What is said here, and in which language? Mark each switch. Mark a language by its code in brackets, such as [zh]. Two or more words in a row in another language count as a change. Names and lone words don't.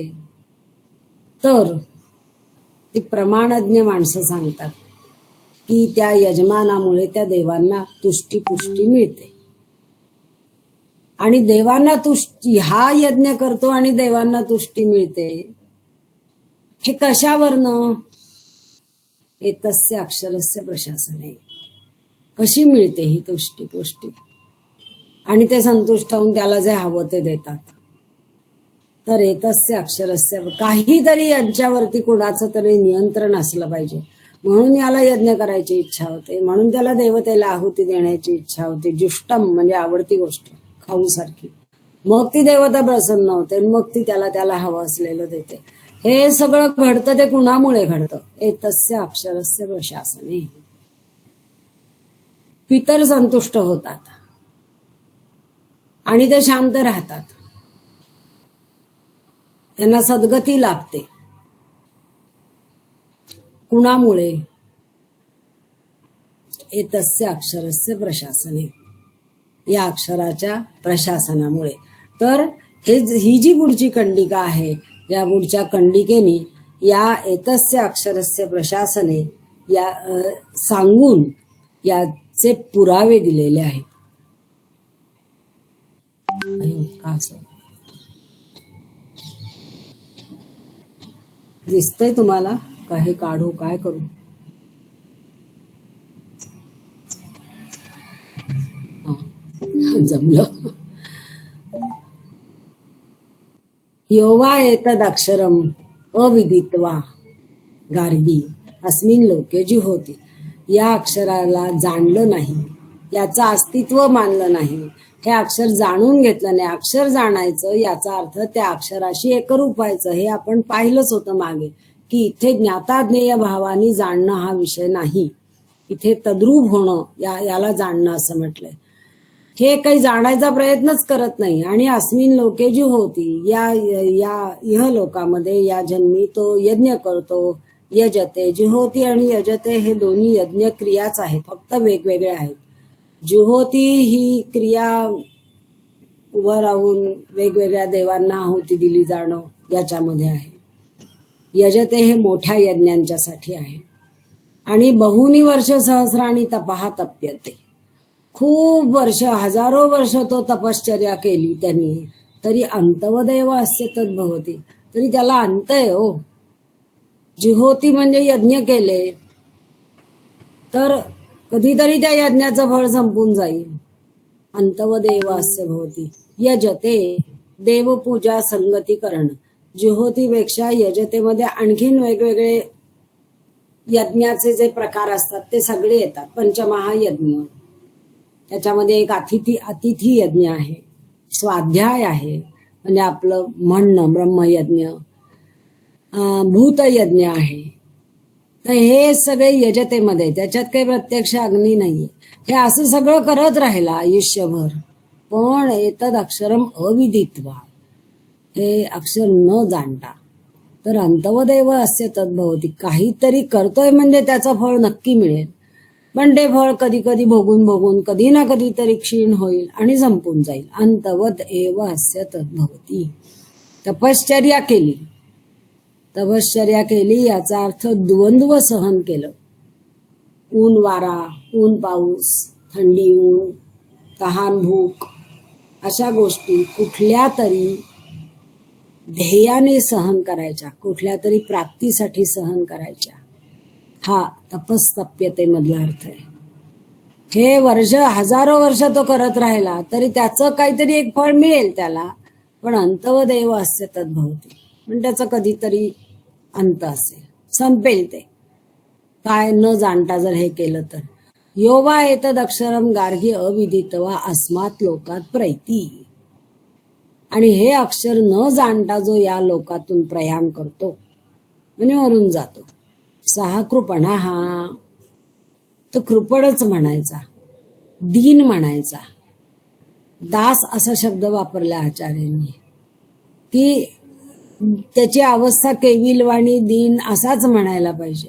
[mr] तर ती प्रमाणज्ञ माणसं सांगतात की त्या यजमानामुळे त्या देवांना तुष्टी पुष्टी मिळते. आणि देवांना तुष्टी, हा यज्ञ करतो आणि देवांना तुष्टी मिळते, हे कशावरनं? [sa] एतस्य अक्षरस्य प्रशासने. [mr] कशी मिळते ही तुष्टी पुष्टी? आणि ते संतुष्ट होऊन त्याला जे हवं ते देतात. [sa] तर एतस्य अक्षरस्य, [mr] काहीतरी यांच्यावरती कुणाचं तरी नियंत्रण असलं पाहिजे, म्हणून याला यज्ञ करायची इच्छा होते, म्हणून त्याला देवतेला आहुती देण्याची इच्छा होते. जुष्टम म्हणजे आवडती गोष्ट, खाऊसारखी. मग ती देवता प्रसन्न होते, मग ती त्याला हवं असलेलं देते. हे सगळं घडतं ते कुणामुळे घडतं? [sa] एतस्य अक्षरस्य प्रशासने. [mr] पितर संतुष्ट होतात आणि ते शांत राहतात, त्यांना सद्गती लाभते. कुणामुळे? [sa] एतस्य अक्षरस्य प्रशासने, [mr] या अक्षराच्या प्रशासनामुळे. तर ही जी पुढची कंडिका आहे, या पुढच्या कंडिकेने या [sa] एतस्य अक्षरस्य प्रशासने [mr] या सांगून याचे पुरावे दिलेले आहेत. दिसतंय तुम्हाला? काही काढू, काय करू? जमलं. [sa] योवा एतद अक्षरम अविदित्वा गार्गी अस्मिन लोके जुहोती. [mr] या अक्षराला जाणलं नाही, याचं अस्तित्व मानलं नाही, हे अक्षर जाणून घेतलं नाही. अक्षर जाणायचं याचा अर्थ त्या अक्षराशी एकरूप व्हायचं. हे आपण पाहिलंच होतं मागे, की इथे ज्ञाताज्ञेय भावानी जाणणं हा विषय नाही, इथे तद्रूप होणं याला जाणणं असं म्हटलंय. हे काही जाणायचा प्रयत्नच करत नाही. आणि [sa] अस्मिन लोके जी होती, [mr] या इह लोकामध्ये या जन्मी तो यज्ञ करतो. यजते, जुहोती आणि यजते हे दोन्ही यज्ञ क्रियाच आहेत, फक्त वेगवेगळे आहेत. जुहोती ही क्रिया उभं राहून वेगवेगळ्या देवांना आहुती दिली जाणं याच्यामध्ये आहे. यजते हे मोठ्या यज्ञांच्यासाठी आहे. [sa] आणि बहुनी वर्ष सहस्राणी तपहा तप्यते. [mr] खूप वर्ष, हजारो वर्ष तो तपश्चर्या केली त्यांनी, तरी [sa] अंतवदेव अस्य तद्भवती, [mr] तरी त्याला अंत आहे. हो, जुहोती म्हणजे यज्ञ केले तर कधीतरी त्या यज्ञाचं फळ संपून जाईल. [sa] अंतवदेव अस्य भवती. यजते, [mr] देवपूजा संगती करणं. जुहोतीपेक्षा यजतेमध्ये आणखीन वेगवेगळे यज्ञाचे जे प्रकार असतात ते सगळे येतात. पंचमहायज्ञ, त्याच्यामध्ये एक अतिथी यज्ञ आहे, स्वाध्याय आहे म्हणजे आपलं म्हणणं, ब्रह्मयज्ञ, भूतयज्ञ आहे. तर हे सगळे यजतेमध्ये, त्याच्यात काही प्रत्यक्ष अग्नी नाहीये. हे असं सगळं करत राहिला आयुष्यभर, पण [sa] एतद अक्षरम अविदित्वा, [mr] हे अक्षर न जाणता. [sa] तर अंतवदेव अस्य तद्भवती. [mr] काहीतरी करतोय म्हणजे त्याचं फळ नक्की मिळेल, पण ते फळ कधी कधी भोगून कधी ना कधीतरी क्षीण होईल आणि संपून जाईल. [sa] अंतवद एव अस्य तद्भवती. [mr] तपश्चर्या केली याचा अर्थ द्वंद्व सहन केलं. ऊन वारा, ऊन पाऊस, थंडी ऊन, तहान भूक, अशा गोष्टी कुठल्या तरी ध्येयाने सहन करायच्या, कुठल्या तरी प्राप्तीसाठी सहन करायच्या. हा तपस्तप्यते मधला अर्थ आहे. हे हजारो वर्ष तो करत राहिला तरी त्याचं काहीतरी एक फळ मिळेल त्याला, पण [sa] अंतवदेव अस्य तद्भवती, [mr] पण त्याचं कधीतरी अंत असेल, संपेल ते. काय न जाणता जर हे केलं तर. [sa] योवा एतद अक्षरम गार्गी अविदित्वा अस्मात् लोकात प्रैती. [mr] आणि हे अक्षर न जाणता जो या लोकातून प्रयाण करतो म्हणजे मरून जातो. [sa] सहा कृपणा, [mr] हा तो कृपणच म्हणायचा, दीन म्हणायचा. दास असा शब्द वापरला आचार्यांनी, की त्याची अवस्था केविलवाणी दीन असाच म्हणायला पाहिजे.